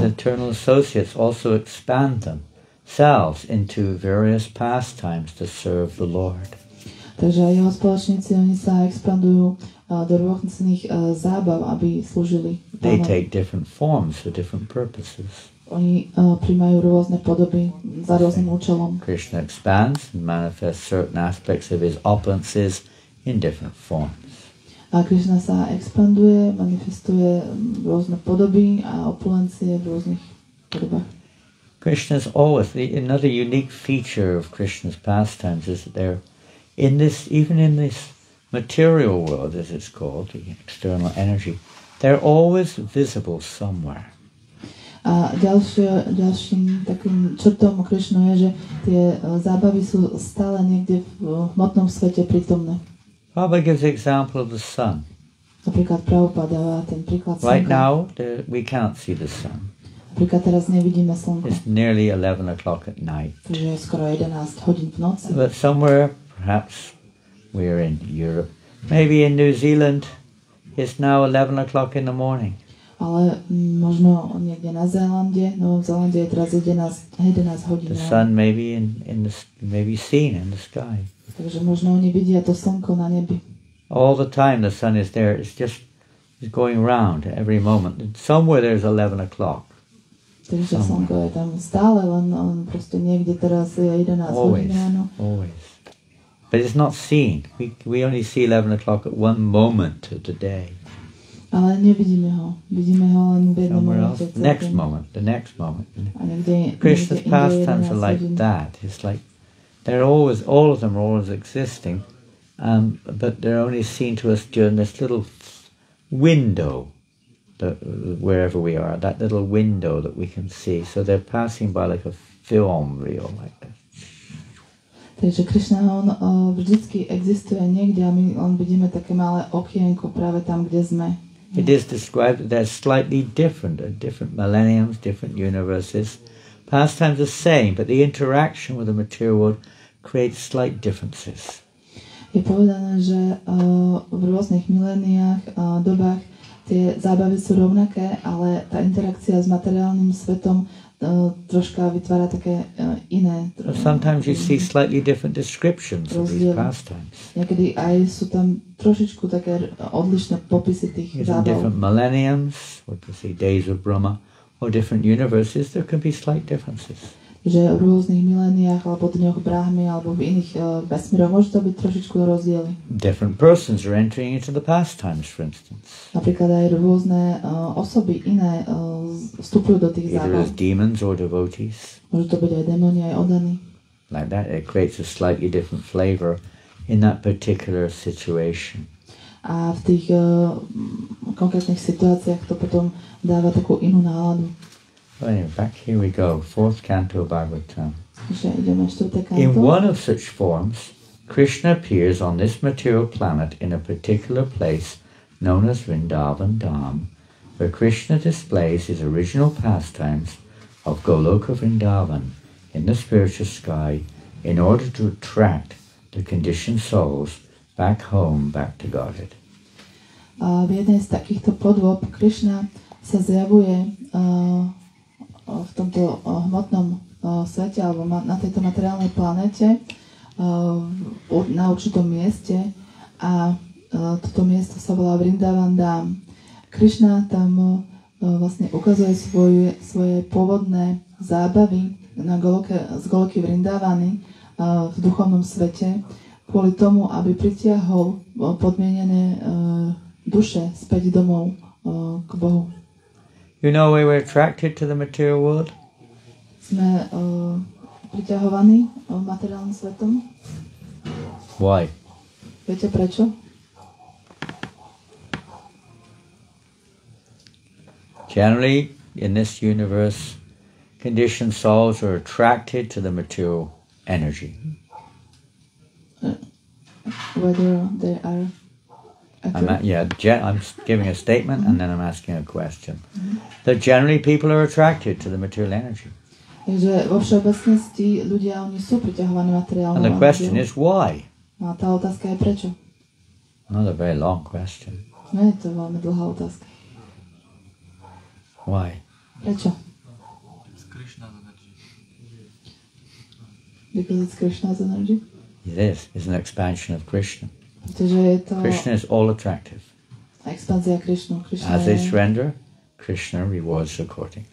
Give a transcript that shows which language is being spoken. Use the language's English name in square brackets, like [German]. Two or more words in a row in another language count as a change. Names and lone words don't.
[English] His eternal associates also expand themselves into various pastimes to serve the Lord. [Slovak] Takže aj jeho spoločníci, oni sa expandujú do rôznych zábav, aby slúžili. [English] They take different forms for different purposes. [Slovak] Oni príjmajú rôzne podoby za rôznym účelom. [English] Krishna expands and manifests certain aspects of his opulences in different forms. [Slovak] A Krishna sa expanduje, manifestuje rôzne podoby a opulencie v rôznych podobách. [English] Krishna's always, another unique feature of Krishna's pastimes is that they're in this, even in this material world, as it's called, the external energy, they're always visible somewhere. [Slovak] A ďalším takým črtom Krishnu je, že tie zábavy sú stále niekde v hmotnom svete prítomné. [English] Prabhupada gives the example of the sun. [Slovak] Napríklad Prabhupada dáva ten príklad slnka. [English] Right now, we can't see the sun. [Slovak] Napríklad teraz nevidíme slnko. [English] It's nearly 11 o'clock at night. [Slovak] Takže je skoro 11 hodín v noci. [English] But somewhere, perhaps we're in Europe, maybe in New Zealand, it's now 11 o'clock in the morning. [Slovak] Ale možno niekde na Zélande, Novom Zélande je teraz 11 hodín. [English] The sun may be maybe seen in the sky. [Slovak] Takže možno oni vidia to slnko na nebi. [English] All the time the sun is there. It's going round every moment. Somewhere there's 11 o'clock. [Slovak] Takže slnko je tam stále, len proste niekde teraz je 11 hodín ráno. [English] Always. But it's not seen. We only see 11 o'clock at one moment of the day. [Slovak] Ale nevidíme ho. Vidíme ho len v jednom momente. [English] Next moment, the next moment. [Slovak] A niekde [English] Krishna's pastimes are like that. It's like all of them are always existing, but they're only seen to us during this little window, wherever we are, that little window that we can see. So they're passing by like a film reel, like that. [Slovak] Takže Krishna, on vždycky existuje niekde a my len vidíme také malé okienko práve tam, kde sme. [English] It is described that they're slightly different millenniums, different universes. Pastimes the same, but the interaction with the material world creates slight differences. [Slovak] Je povedané, že v rôznych miléniách, dobách tie zábavy sú rovnaké, ale tá interakcia s materiálnym svetom troška vytvára také iné. [English] Sometimes you see slightly different descriptions of these pastimes. [Slovak] Niekedy aj sú tam trošičku také odlišné popisy tých zábav. [English] In different millenniums, or to say days of Brahma, or different universes, there can be slight differences. [Slovak] Že v rôznych miléniách, alebo dňoch Brahmy, alebo v iných vesmíroch môže to byť trošičku rozdiely. [English] Different persons are entering into the pastimes, for instance. [Slovak] Napríklad aj rôzne osoby iné vstupujú do tých zábav. [English] Either as demons or devotees. [Slovak] Môžu to byť aj démoni, aj oddaní. [English] Like that, it creates a slightly different flavor in that particular situation. [Slovak] A v tých konkrétnych situáciách to potom dáva takú inú náladu. [English] Anyway, back here we go, 4th canto Bhagavatam. [Slovak] Ideme 4. kanto. [English] In one of such forms, Krishna appears on this material planet in a particular place known as Vrindavan Dham, where Krishna displays his original pastimes of Goloka Vrindavan in the spiritual sky in order to attract the conditioned souls back home, back to Godhead. [Slovak] V jednej z takýchto podôb Krishna sa zjavuje v tomto hmotnom svete alebo na tejto materiálnej planete na určitom mieste a toto miesto sa volá Vrindavan Dham. Krishna tam vlastne ukazuje svoje pôvodné zábavy z Goloky Vrindavany v duchovnom svete kvôli tomu, aby pritiahol podmienené duše späť domov k Bohu. [English] You know we were attracted to the material world? [Slovak] Sme priťahovaní materiálnym svetom. [English] Why? [Slovak] Viete prečo? [English] Generally, in this universe, conditioned souls are attracted to the material energy. Whether they are I'm giving a statement and then I'm asking a question. That generally people are attracted to the material energy. [Slovak] Takže vo všeobecnosti ľudia, oni sú priťahovaní materiálnou energiou. [English] And the question is why? [Slovak] A tá otázka je prečo? [English] Not a very long question. [Slovak] Nie je to veľmi dlhá otázka. [English] Why? [Slovak] Prečo? [English] Because it's Krishna's energy? It is. It's an expansion of Krishna. Krishna is all attractive. [Slovak] Expanzia Krishna. [English] As they surrender, Krishna rewards accordingly.